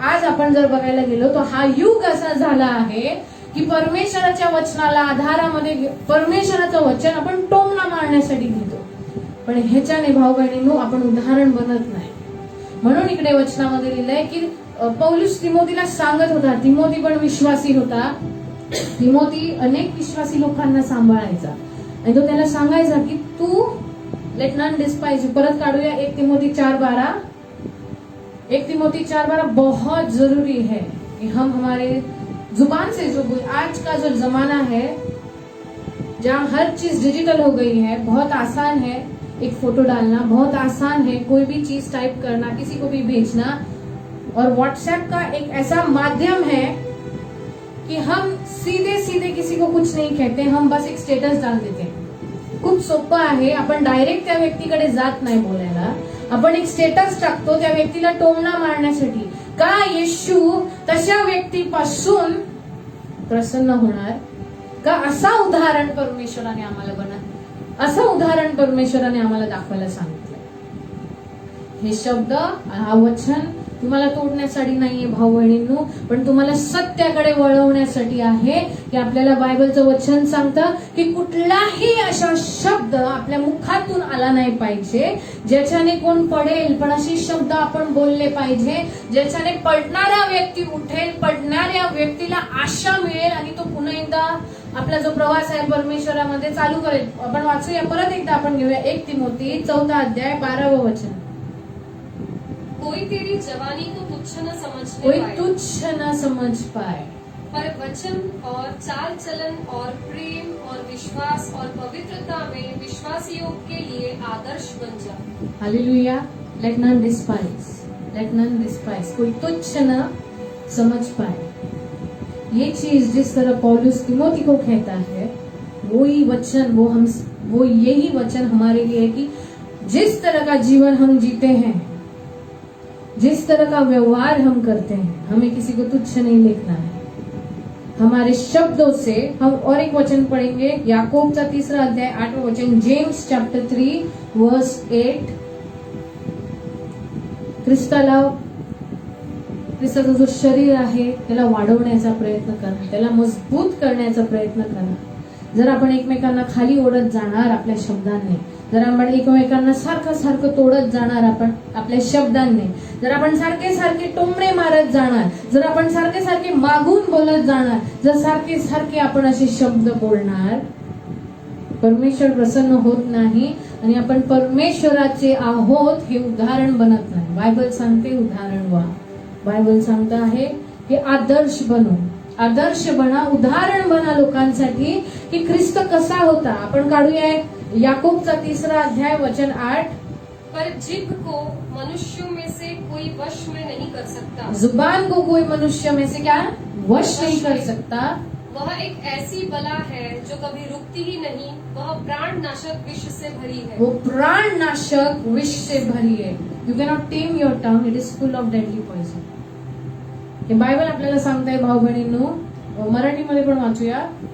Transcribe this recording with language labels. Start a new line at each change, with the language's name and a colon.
Marathi: आज आपण जर बघायला गेलो तर हा युग असा झाला आहे की परमेश्वराच्या वचनाला आधारामध्ये परमेश्वराचं वचन आपण टोमणा मारण्यासाठी घेतो, पण ह्याच्याने भाऊ बहिणींनो आपण उदाहरण बनत नाही. म्हणून इकडे वचनामध्ये लिहिलंय की पौलुस तिमोथीला सांगत होता, तिमोथी पण विश्वासी होता, तिमोथी अनेक विश्वासी लोकांना सांभाळायचा आणि तो त्याला सांगायचा की तू
English: Let none despise.
Marathi: परत काढूया 1 तिमोथी 4:12.
Hindi: 1 तिमोथी 4:12 बहुत जरूरी है कि हम हमारे जुबान से जो आज का जो जमाना है जहाँ हर चीज डिजिटल हो गई है, बहुत आसान है एक फोटो डालना, बहुत आसान है कोई भी चीज टाइप करना, किसी को भी भेजना. और व्हाट्सएप का एक ऐसा माध्यम है कि हम सीधे सीधे किसी को कुछ नहीं कहते, हम बस एक स्टेटस डाल देते हैं.
Marathi: खूप सोपं आहे. आपण डायरेक्ट त्या व्यक्तीकडे जात नाही बोलायला, आपण एक स्टेटस टाकतो त्या व्यक्तीला टोमणा मारण्यासाठी. का येशू तशा व्यक्तीपासून प्रसन्न होणार का? असा उदाहरण परमेश्वराने आम्हाला असं उदाहरण परमेश्वराने आम्हाला दाखवायला सांगितलं. हे शब्द, हा वचन तुम्हाला तोडण्यासाठी नाहीये भाऊ बहिणींनो, पण तुम्हाला सत्याकडे वळवण्यासाठी आहे. की आपल्याला बायबलचं वचन सांगतं की कुठलाही असा शब्द आपल्या मुखातून आला नाही पाहिजे ज्याच्याने कोण पडेल, पण असे शब्द आपण बोलले पाहिजे ज्याच्याने पडणारा व्यक्ती उठेल, पडणाऱ्या व्यक्तीला आशा मिळेल आणि तो पुन्हा एकदा आपला जो प्रवास आहे परमेश्वरामध्ये चालू करेल. आपण वाचूया, परत एकदा आपण घेऊया 1 तिमोथी 4:12 वचन.
Hindi: कोई तेरी जवानी को तुच्छ न समझने कोई पाए, तुच्छ न समझ पाए, पर वचन और चाल चलन और प्रेम और विश्वास और पवित्रता में विश्वासियों के लिए आदर्श बन जा. Hallelujah.
English: Let none despise, let none despise.
Hindi: कोई तुच्छ न समझ पाए. ये चीज जिस तरह पौलुस तिमोथी को कहता है, वही वचन, वो यही वचन हमारे लिए है कि जिस तरह का जीवन हम जीते हैं, जिस तरह का व्यवहार हम करते हैं, हमें किसी को तुच्छ नहीं देखना है. हमारे शब्दों से हम और एक वचन पढ़ेंगे,
Marathi: याकूबचा 3 अध्याय 8 वचन,
English: James chapter 3 verse 8.
Marathi: ख्रिस्ताचं जो शरीर आहे त्याला वाढवण्याचा प्रयत्न करा, त्याला मजबूत करण्याचा प्रयत्न करा. जर आपण एकमेकांना खाली ओढत जाणार आपल्या शब्दांनी, जर आपण एकमेकांना सारखं तोडत जाणार आपण आपल्या शब्दांनी, जर आपण सारखे टोमणे मारत जाणार, जर आपण सारखे मागून बोलत जाणार, जर सारखे आपण असे शब्द बोलणार, परमेश्वर प्रसन्न होत नाही आणि आपण परमेश्वराचे आहोत हे उदाहरण बनत नाही. बायबल सांगते उदाहरण व्हा. बायबल सांगत आहे की आदर्श बनू, आदर्श बना, उदाहरण बना लोकांसाठी की ख्रिस्त कसा होता. आपण काढूया याकूबचा 3 अध्याय वचन 8.
Hindi: पर जिभ को मनुष्यों में से कोई वश में नहीं कर सकता, जुबान को कोई मनुष्य में से क्या वश नहीं कर सकता. वह एक ऐसी बला है जो कभी रुकती ही नहीं, वह प्राणनाशक विष से भरी है. वो प्राणनाशक विष से भरी है.
English: You cannot tame your tongue, it is full of deadly poison.
Marathi: हे बायबल आपल्याला सांगताय भाऊ बहिणींनो. मराठीमध्ये पण वाचूया.